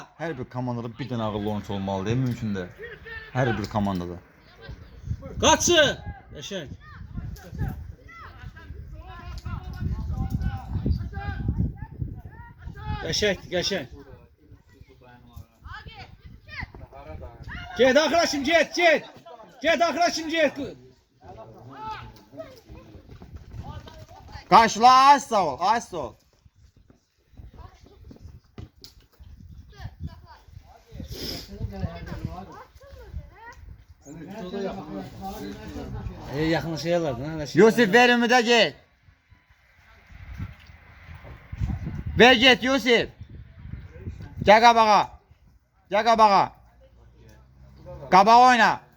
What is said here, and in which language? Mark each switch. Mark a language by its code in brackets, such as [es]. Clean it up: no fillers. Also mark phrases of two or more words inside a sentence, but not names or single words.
[az] Hər bir komandada bir dənə ağıllı oyunçu olmalıdır, mümkün də. Hər bir komandada. Kaçı. Yaşar. Yaşar. [tr] Git arkadaşım git. Git arkadaşım git. [az] Qarşıla, ay sağ ol. [tr] Hani şurada yapılıyor. Yakınlaşıyorlar lan. [az] Yusuf ver Ümidə get. Ver get Yusuf. Gəl qabağa. Qabağa oyna.